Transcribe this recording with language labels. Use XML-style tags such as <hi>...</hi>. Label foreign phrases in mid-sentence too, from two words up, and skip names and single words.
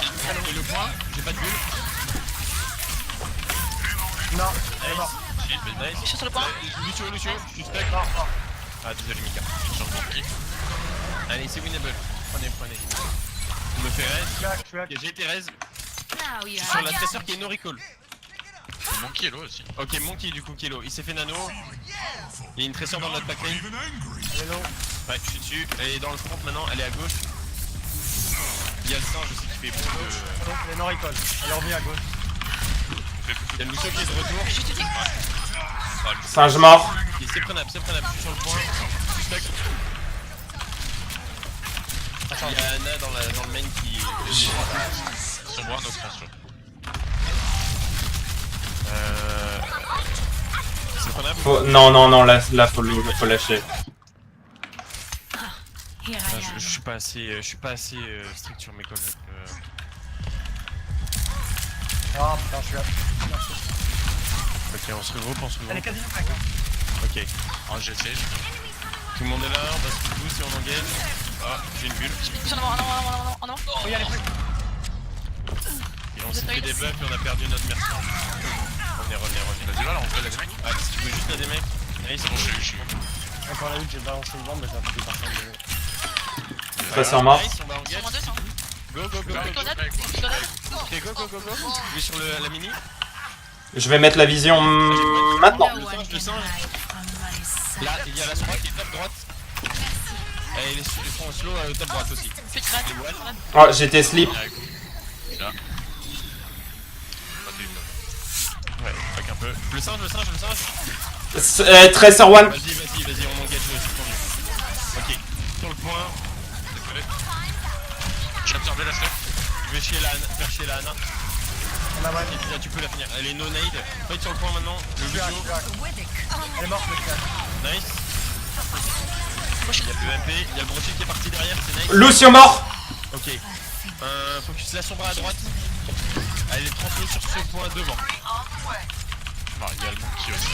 <fr>Et le point, j'ai pas de bulle. Non, elle est morte. Nice. Je suis sur le point. Lucio, je suis stuck. Ah, désolé Mika. Je suis sur le monkey. Allez, c'est winnable. Prenez. On me fait raise. Je suis hack. Ok, j'ai été raise.</fr> <en>Now you</en> <fr>Sur la tresseur qui est</fr> <en>no recall.</en> <fr>Le monkey est là aussi. Ok, Monkey du coup qui est low. Il s'est fait nano. Il y a une tresseur dans notre backlane. Elle est low. Ouais, je suis dessus. Elle est dans le front maintenant, elle est à gauche. Il y a le singe aussi qui fait beaucoup de. Donc, elle est non recall. Elle est revenue à gauche. Il y a le Lucio qui est de retour. Singe mort. C'est prenable, je suis sur le point. Je suis stuck. Il y a Ana dans le main qui. Sur moi,</fr> <en>no expansion.</en> <fr>C'est prenable. Non, là faut lâcher.</fr> <en>Here I am.</en> <fr>Je suis pas assez, strict sur mes calls. Ah putain, je suis hack. Ok, on se regroupe. Elle est quasiment hack. Ok. Ah, j'essaie. Tout le monde est là, on va se tout si on engage. Ah, j'ai une bulle. Ils sont en avant. Oh, y'a les trucs. Et on s'est fait des buffs et on a perdu notre mercenaire. Revenez. Vas-y, là, on fait la démec. Ah, si tu veux juste la démec. Allez, c'est bon, Je suis bon. Encore la lutte, j'ai balancé une bombe, mais ça a pris personne de. Tresseur mort. Nice, on va engage. Sur moins 2, ça. Go. Grenade. Ok, go. Je vais sur la mini. Je vais mettre la vision maintenant.</fr> <en>No one can hide from my sight.</en> <fr>Là, il y a la Sombra qui est top droite. Et ils sont slow top droite aussi. Plus de grenade. Oh, j'étais slip. Là. Pas terrible. Ouais, fuck un peu. Le singe.</fr> <en>Tracer one.</en> <fr>Vas-y, on engage aussi pour mieux. Ok, sur le point. Désolé. J'ai absorbé la stuff. Je vais faire chier la Ana. On a mal. Et là, tu peux la finir. Elle est</fr> <en>no nade.</en> <fr>Fight sur le point maintenant. Le Je suis hack, Lucio. je suis hack. Elle est morte, mais je suis hack. Nice. Il y a le MP. Il y a le brochet qui est parti derrière. C'est nice. Lucio mort. Ok. Focus la Sombra à droite. Elle est transmise sur ce point devant. Ah, il y a le monkey aussi.</fr>